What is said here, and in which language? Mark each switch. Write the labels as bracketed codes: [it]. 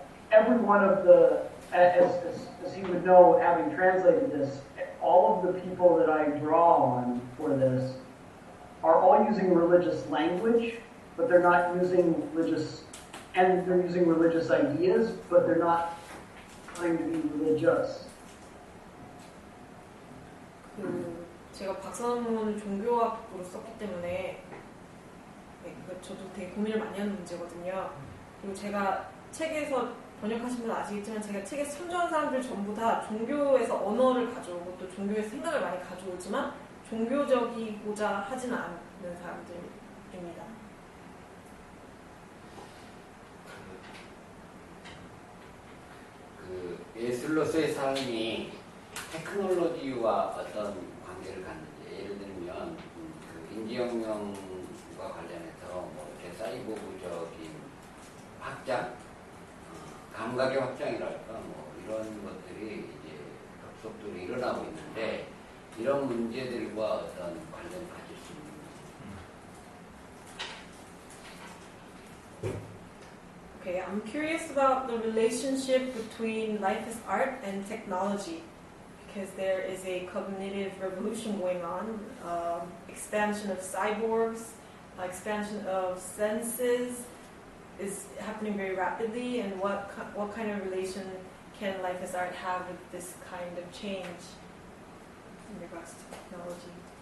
[en] every one of the, as you would know, having translated this, all of the people that I draw on for this are all using religious language, but they're not using religious, and they're using religious ideas, but they're not trying to be religious. [ko] 제가 박사논문을 종교학으로 썼기 때문에 저도 되게 고민을 많이 하는 문제거든요. 그리고 제가 책에서 번역하신 분은 아시겠지만 제가 책에 참조한 사람들 전부 다 종교에서 언어를 가져오고 또 종교에서 생각을 많이 가져오지만 종교적이고자 하지는 않는 사람들입니다. 그 예술로서의 삶이 테크놀로지와 어떤 관계를 갖는지, 예를 들면 그 인지혁명과 관련해서 뭐 이렇게 사이보그적인 확장, 감각의 확장이랄까 뭐 이런 것들이 이제 급속도로 일어나고 있는데 이런 문제들과 어떤 관련을 가질 수 있는. [en] Okay, I'm curious about the relationship between life as art and technology, because there is a cognitive revolution going on, expansion of cyborgs, expansion of senses is happening very rapidly, and what kind of relation can life as art have with this kind of change in regards to technology?